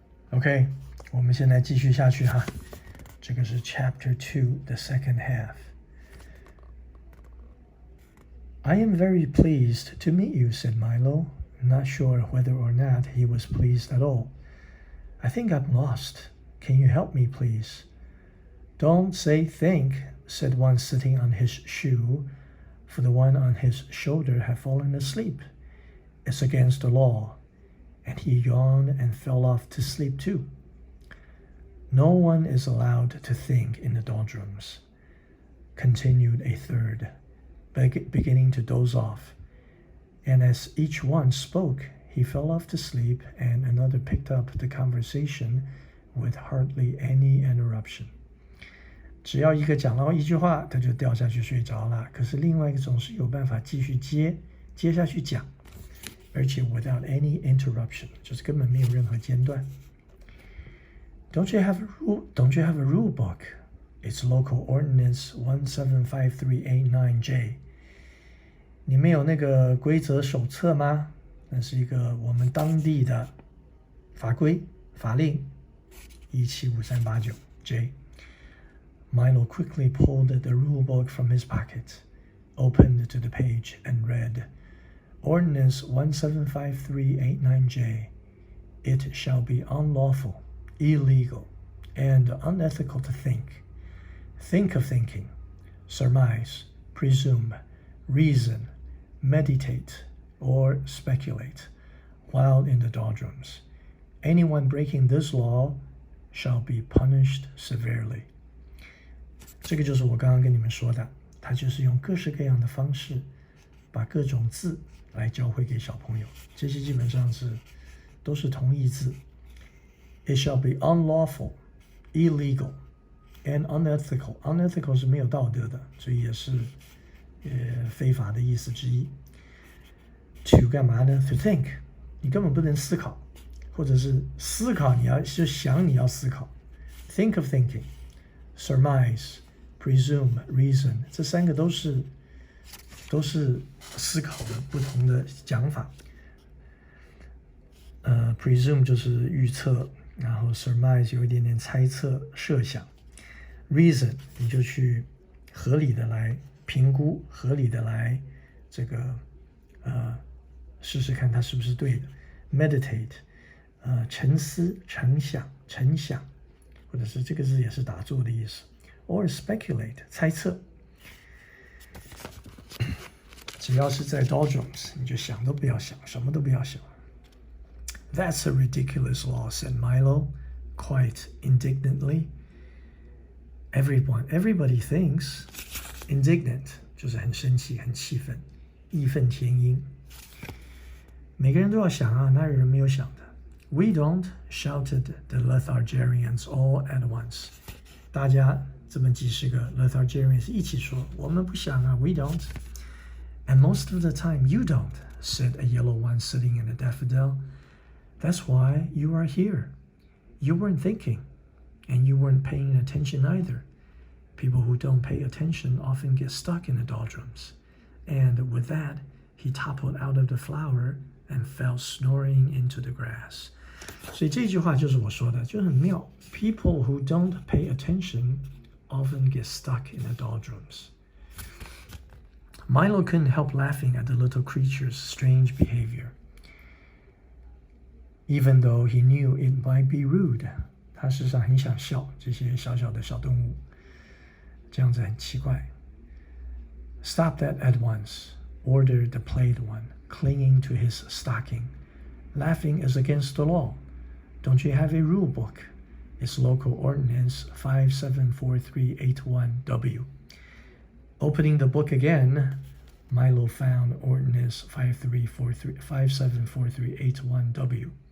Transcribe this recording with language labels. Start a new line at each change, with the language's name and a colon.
Chinese: OK， 我们现在继续下去哈。这个是
English: Chap2 the second half. I am very pleased to meet you, said Milo, not sure whether or not he was pleased at all. I think I'm lost. Can you help me, please? Don't say think, said one sitting on his shoe, for the one on his shoulder had fallen asleep. It's against the law. And he yawned and fell off to sleep too. No one is allowed to think in the doldrums, continued a third, beginning to doze off. And as each one spoke, he fell off to sleep, and another picked up the conversation with hardly any interruption.
Chinese: 只要一个讲到一句话，他就掉下去睡着了。可是另外一个总是有办法继续接下去讲，而且
English: without any interruption，
Chinese: 就是根本没有任何间断。
English: Don't you have a rule book? It's local ordinance 1753889J.
Chinese: 你们有那个规则手册吗？那是一个我们当地的法规法令1753889J.
English: Milo quickly pulled the rule book from his pocket, opened to the page, and read, Ordinance 1753889J. It shall be unlawful, illegal, and unethical to think of thinking, surmise, presume, reason, meditate, or speculate while in the doldrums. Anyone breaking this law shall be punished severely.
Chinese: 这个就是我刚刚跟你们说的，他就是用各式各样的方式把各种字来教会给小朋友，这些基本上都是同义字。
English: It shall be unlawful, illegal, and unethical.
Chinese: Unethical 是没有道德的，所以也是非法的意思之一。 To 干嘛呢 ？
English: To think，
Chinese: 你根本不能思考，或者是思考你要思考。
English: Think of thinking, surmise, presume, reason，
Chinese: 这三个都是思考的不同的讲法。 presume 就是预测，然后 surmise 有一点点猜测、设想。 reason 你就去合理的来评估，合理的来这个试试看它是不是对的。 meditate 沉思、沉想，或者是这个字也是打坐的意思。
English: or speculate
Chinese: 猜测。只要是在 doldrums， 你就想都不要想，什么都不要想。
English: That's a ridiculous law, said Milo, quite indignantly. Everybody thinks.
Chinese: Indignant 就是很生气、很气愤、义愤填膺。每个人都要想啊，哪有人没有想的 ？
English: We don't, shouted the RWAJJ031 all at once.
Chinese: 大家这么几十个 RWAJJ031 一起说，我们不想啊 ，
English: We don't. And most of the time you don't, said a yellow one sitting in a daffodil. That's why you are here. You weren't thinking, and you weren't paying attention either. People who don't pay attention often get stuck in the doldrums. And with that, he toppled out of the flower and fell snoring into the grass.
Chinese: 所以这句话就是我说的，就很妙。
English: People who don't pay attention often get stuck in the doldrums. Milo couldn't help laughing at the little creature's strange behavior, even though he knew it might be rude.
Chinese: 他事实上很想笑这些小小的小动物，这样子很奇怪。
English: Stop that at once, ordered the plaid one, clinging to his stocking. Laughing is against the law. Don't you have a rule book? It's local ordinance 574381W. Opening the book again, Milo found ordinance 574381W.